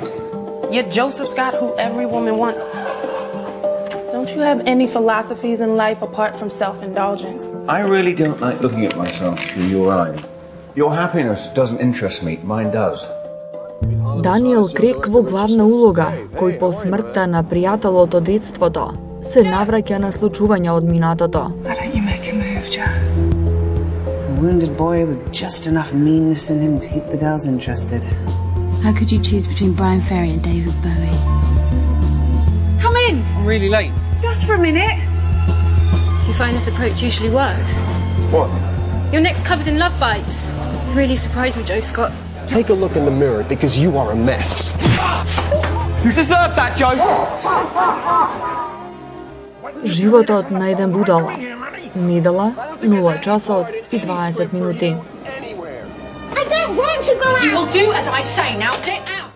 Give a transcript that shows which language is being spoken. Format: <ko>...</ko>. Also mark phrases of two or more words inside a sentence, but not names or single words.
<en>You're Joseph Scott, who every woman wants. Don't you have any philosophies in life apart from self-indulgence? I really don't like looking at myself through your eyes. Your happiness doesn't interest me, mine does.</en> <mk>Daniel Craig во главна улога, кој по смртта на пријателот од детството се навраќа на случувања од минатото.</mk> <en>Why don't you make a move, Joe? A wounded boy with just enough meanness in him to keep the girls interested. How could you choose between Brian Ferry and David Bowie? Come in! I'm really late. Just for a minute. Do you find this approach usually works? What? Your neck's covered in love bites. You really surprised me, Joe Scott. Take a look in the mirror because you are a mess. You deserve that, Joe!</en> <mk>Животот на еден будала. Недела, 0 часот и 20 минути.</mk> <en>I don't want to go out! You will do as I say now. Get out!</en>